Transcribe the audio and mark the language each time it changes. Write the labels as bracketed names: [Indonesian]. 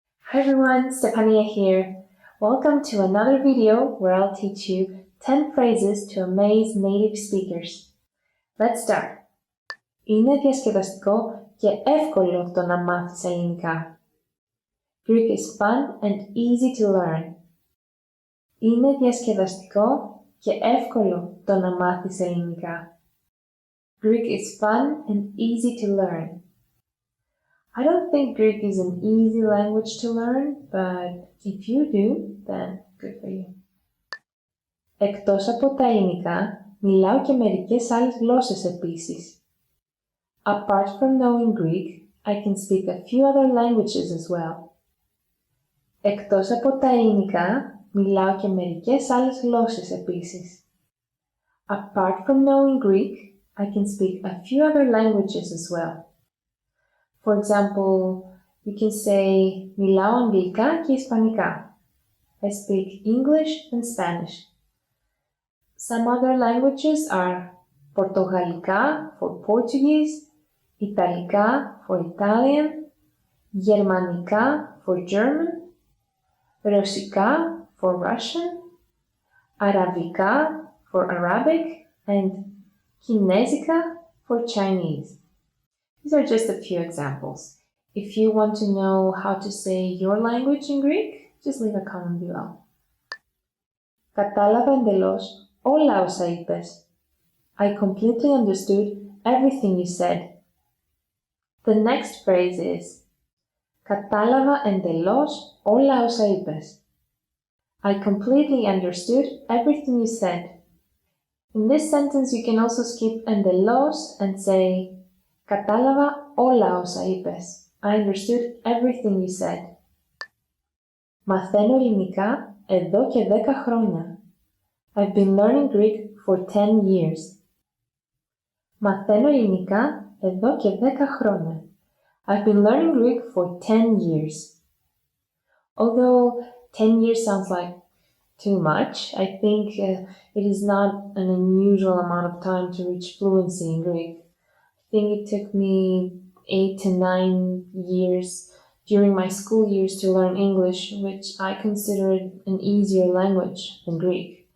[English] Hi everyone, Stefania here. Welcome to another video where I'll teach you 10 phrases to amaze native speakers. Let's start. [Greek] Είναι διασκεδαστικό και εύκολο το να μάθεις ελληνικά. [English] Greek is fun and easy to learn. [Greek] Είναι διασκεδαστικό και εύκολο το να μάθεις ελληνικά. [English] Greek is fun and easy to learn. I don't think Greek is an easy language to learn, but if you do, then good for you. [Greek] Εκτός από τα ελληνικά, μιλάω και μερικές άλλες γλώσσες επίσης. [English] Apart from knowing Greek, I can speak a few other languages as well. [Greek] Εκτός από τα ελληνικά, μιλάω και μερικές άλλες γλώσσες επίσης. [English] Apart from knowing Greek, I can speak a few other languages as well. For example, you can say [Greek] μιλάω αγγλικά και ισπανικά. [English] I speak English and Spanish. Some other languages are πορτογαλικά for Portuguese, Ιταλικά for Italian, Γερμανικά for German, Ρωσικά for Russian, Αραβικά for Arabic, and Kinesica for Chinese. These are just a few examples. If you want to know how to say your language in Greek, just leave a comment below. [Greek] Κατάλαβα εντελώς όλα όσα είπες. [English] I completely understood everything you said. The next phrase is [Greek] κατάλαβα εντελώς όλα όσα είπες. [English] I completely understood everything you said. In this sentence you can also skip εντελώς and say [Greek] κατάλαβα όλα όσα είπες. [English] I understood everything you said. [Greek] Μαθαίνω ελληνικά εδώ και 10 χρόνια. [English] I've been learning Greek for 10 years. [Greek] Μαθαίνω ελληνικά εδώ και 10 χρόνια. [English] I've been learning Greek for 10 years. Although 10 years sounds like too much, I think it is not an unusual amount of time to reach fluency in Greek. I think it took me 8 to 9 years during my school years to learn English, which I considered an easier language than Greek.